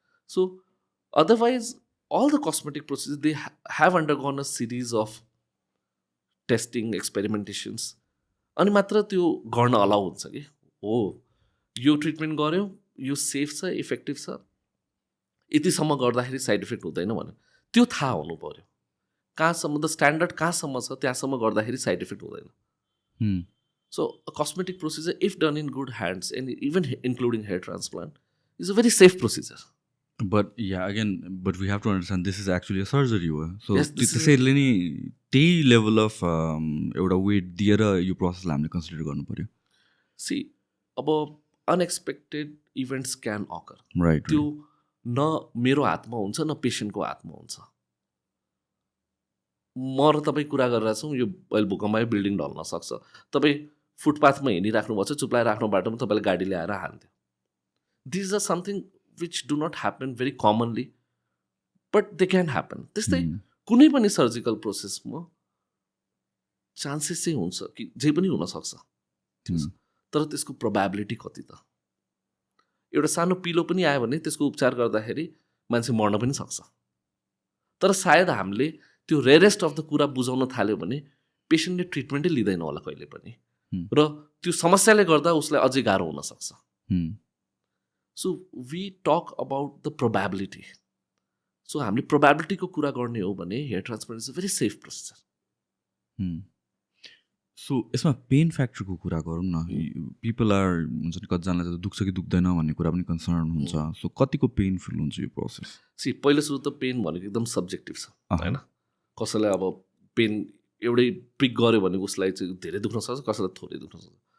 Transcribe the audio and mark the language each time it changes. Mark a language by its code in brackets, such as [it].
[en] so otherwise all the cosmetic procedure they have undergone a series of testing, [ne] experimentations, अनि मात्र त्यो गर्न allow हुन्छ कि हो यो ट्रिटमेन्ट गऱ्यो, यो सेफ छ, इफेक्टिभ छ, यतिसम्म गर्दाखेरि साइड इफेक्ट हुँदैन भने त्यो थाहा हुनु पऱ्यो। कहाँसम्म द स्ट्यान्डर्ड कहाँसम्म छ त्यहाँसम्म गर्दाखेरि साइड इफेक्ट हुँदैन. [en] So a cosmetic procedure, if done in good hands, and even including hair transplant, is a very safe procedure. But yeah, again, but we have to understand this is actually a surgery. So Yes, this is [ne] त्यसैले नि त्यही [en] level of [ne] एउटा weight दिएर यो प्रोसेसलाई हामीले consider गर्नु पर्यो. [en] See, अब unexpected events can occur. Right. [ne] त्यो न मेरो हातमा हुन्छ न पेसेन्टको हातमा हुन्छ. म र तपाईँ कुरा गरिरहेको छौँ, यो अहिले भूकम्प आयो, बिल्डिङ ढल्न सक्छ. तपाईँ फुटपाथमा हिँडिराख्नु भएको छ, चुप्लाएर राख्नु बाटोमा तपाईँले गाडी ल्याएर हान्थ्यो. [en] This are something which do not happen very commonly, but they can happen. [ne] त्यस्तै कुनै पनि सर्जिकल प्रोसेसमा चान्सेस चाहिँ हुन्छ कि जे पनि हुनसक्छ, तर त्यसको प्रोबेबिलिटी कति त. एउटा सानो पिलो पनि आयो भने त्यसको उपचार गर्दाखेरि मान्छे मर्न पनि सक्छ. तर सायद हामीले त्यो [en] rarest of the [ne] कुरा बुझाउन थाल्यो भने पेसेन्टले ट्रिटमेन्टै लिँदैन होला कहिले पनि, र त्यो समस्याले गर्दा उसलाई अझै गाह्रो हुनसक्छ. [en] So we talk about the probability. So [ne] हामीले प्रोबेबिलिटीको कुरा गर्ने हो भने [en] Hair transplant is a very safe procedure. [ne] So यसमा पेन फ्याक्टरको कुरा गरौँ न. [en] people are [ne] हुन्छ नि, कतिजनालाई त दुख्छ कि दुख्दैन भन्ने कुरा पनि कन्सर्न हुन्छ. सो कतिको पेनफुल हुन्छ यो प्रोसेस? सी पहिलो सुरु त पेन भनेको एकदम सब्जेक्टिभ छ होइन. कसैलाई अब पेन एउटै पिक गऱ्यो भने उसलाई चाहिँ धेरै दुख्न सक्छ, कसैलाई थोरै दुख्न सक्छ.